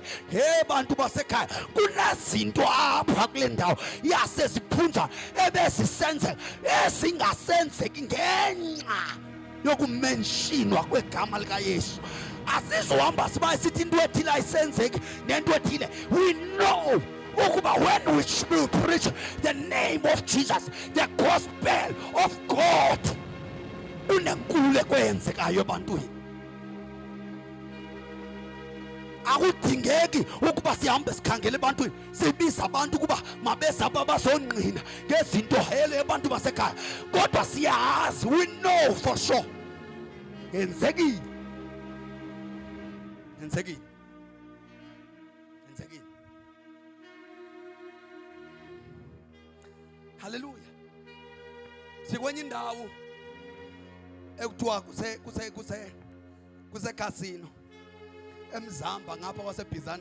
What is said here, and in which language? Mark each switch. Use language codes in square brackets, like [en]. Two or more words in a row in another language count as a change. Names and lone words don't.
[xh] He bantu basekhaya, kunezinto apha kule ndawo yaseziphunza ebezisenzeka ezingasenzeki ngenxa yokumentionwa kwegama likaYesu. Asizohamba siba sithi into ethile ayisenzeki nento ethile. [en] We know ukuba when we will preach the name of Jesus, the gospel of God, [xh] unenkululeko eyenzekayo ebantwini. Akudingeki ukuba sihambe sikhangele ebantwini sibiza abantu ukuba mabeze apha bazongqina ngezinto hele abantu basekhaya, kodwa siyazi, [en] we know for sure yenzekile. [xh] Yenzekile. Yenzekile. Hallelujah. Sikwenye indawo ekuthiwa kuse casino eMzamba ngapha kwaseBizana.